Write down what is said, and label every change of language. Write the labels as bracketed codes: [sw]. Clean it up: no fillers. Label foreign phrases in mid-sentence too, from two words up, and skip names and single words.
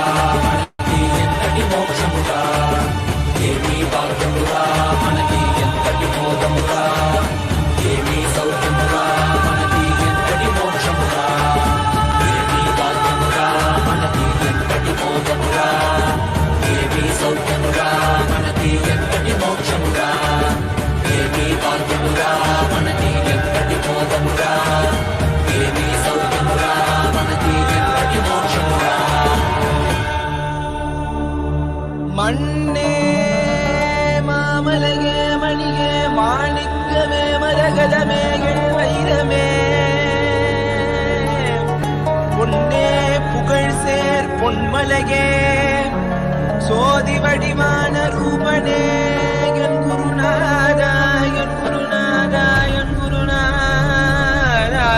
[te] మనకి ఎంతటి మోక్షమురా ఏమీ భాగ్యమురా మనకి ఎంతటి మోదమురా ఏమీ సౌఖ్యమురా మనకి ఎంతటి మోక్షమురా ఏమీ భాగ్యమురా మనకి ఎంతటి మోదమురా ఏమీ సౌఖ్యమురా మనకి ఎంతటి మోక్షమురా ఏమీ భాగ్యమురా మనకి ఎంతటి మోదమురా ఏమీ సౌఖ్యమురా మనకి ఎంతటి మోక్షమురా [ta] மண்ணே மாமலையே மணியே மாணிக்கமே மரகதமே வைரமே பொன்னே புகழ் சேர் பொன்மலையே சோதி வடிவான ரூபனே என் குருநாதா என் குருநாதா என் குருநாதா